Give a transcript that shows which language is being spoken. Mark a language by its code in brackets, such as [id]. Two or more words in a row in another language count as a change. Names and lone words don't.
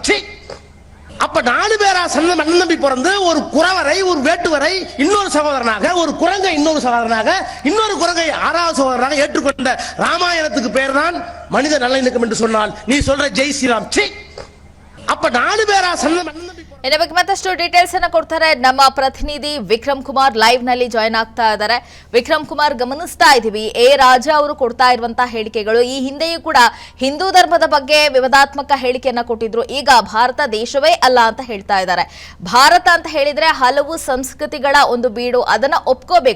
[ta] அப்ப 4 பேரா நம்பி பிறந்து ஒரு குறவரை ஒரு வேட்டுவரை இன்னொரு சகோதரனாக, ஒரு குரங்கை இன்னொரு சகோதரனாக, இன்னொரு குரங்கை ஆறாவது சகோதரனாக ஏற்றுக்கொண்ட ராமாயணத்துக்கு பேர் தான் மனித நல்லிணக்கம் என்று சொன்னால் நீ சொல்ற ஜெய் ஸ்ரீராம். அப்ப 4 பேரா சந்தம் [kn] ಇದರ ಬಗ್ಗೆ ಮತ್ತಷ್ಟು ಡೀಟೇಲ್ಸ್ ಅನ್ನ ಕೊಡ್ತಾರೆ ನಮ್ಮ ಪ್ರತಿನಿಧಿ ವಿಕ್ರಮ್ ಕುಮಾರ್ ಲೈವ್ ನಲ್ಲಿ ಜಾಯ್ನ್ ಆಗ್ತಾ ಇದ್ದಾರೆ. ವಿಕ್ರಮ್ ಕುಮಾರ್, ಗಮನಿಸ್ತಾ ಇದೀವಿ ಎ ರಾಜಾ ಅವರು ಕೊಡ್ತಾ ಇರುವಂತಹ ಹೇಳಿಕೆಗಳು ಈ ಹಿಂದೆಯೂ ಕೂಡ ಹಿಂದೂ ಧರ್ಮದ ಬಗ್ಗೆ ವಿವಾದಾತ್ಮಕ ಹೇಳಿಕೆಯನ್ನ ಕೊಟ್ಟಿದ್ರು. ಈಗ ಭಾರತ ದೇಶವೇ ಅಲ್ಲ ಅಂತ ಹೇಳ್ತಾ ಇದ್ದಾರೆ. ಭಾರತ ಅಂತ ಹೇಳಿದ್ರೆ ಹಲವು ಸಂಸ್ಕೃತಿಗಳ ಒಂದು ಬೀಡು, ಅದನ್ನ ಒಪ್ಕೋಬೇಕು.